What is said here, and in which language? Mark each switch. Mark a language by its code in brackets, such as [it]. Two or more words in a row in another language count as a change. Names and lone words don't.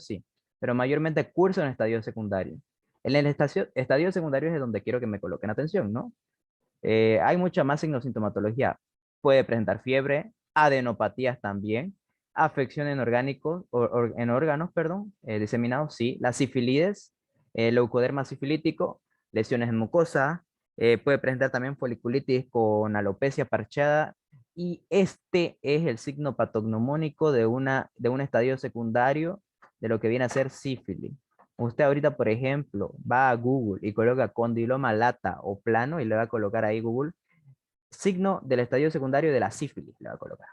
[es] Sí, pero mayormente curso en estadio secundario. En el estadio secundario es de donde quiero que me coloquen atención, ¿no? Hay mucha más signosintomatología. Puede presentar fiebre, adenopatías también, afección en en órganos, perdón, diseminados, sí, la sífilides, leucoderma sifilítico, lesiones en mucosa, puede presentar también foliculitis con alopecia parchada, y este es el signo patognomónico de un estadio secundario de lo que viene a ser sífilis. Usted ahorita, por ejemplo, va a Google y coloca condiloma lata o plano y le va a colocar ahí Google, signo del estadio secundario de la sífilis, le va a colocar.